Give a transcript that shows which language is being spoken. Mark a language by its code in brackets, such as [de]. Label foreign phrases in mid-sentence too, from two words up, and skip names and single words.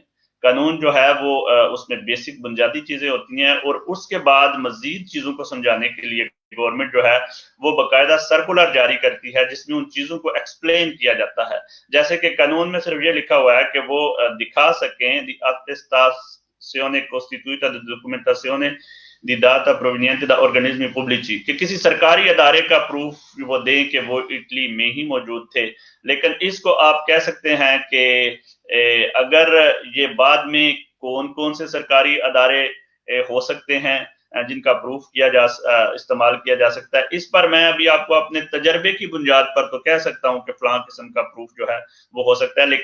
[ur] قانون جو ہے وہ اس میں بیسک بنیادی چیزیں ہوتی ہیں اور اس کے بعد مزید چیزوں کو سمجھانے کے لیے گورنمنٹ جو ہے وہ باقاعدہ سرکلر جاری کرتی ہے جس میں ان چیزوں کو ایکسپلین کیا جاتا ہے. جیسے کہ قانون میں صرف یہ لکھا ہوا ہے کہ وہ دکھا سکیں [it] di attestazione costituita di documentazione di data proveniente da organismi pubblici, [ur] کہ کسی سرکاری ادارے کا پروف وہ دیں کہ وہ اٹلی میں ہی موجود تھے. لیکن اس کو آپ کہہ سکتے ہیں کہ اگر یہ بعد میں کون کون سے سرکاری ادارے ہو سکتے ہیں جن کا پروف استعمال کیا جا سکتا ہے، اس پر میں ابھی آپ کو اپنے تجربے کی بنیاد پر تو کہہ سکتا ہوں کہ فلاں قسم کا پروف جو ہے وہ ہو سکتا ہے.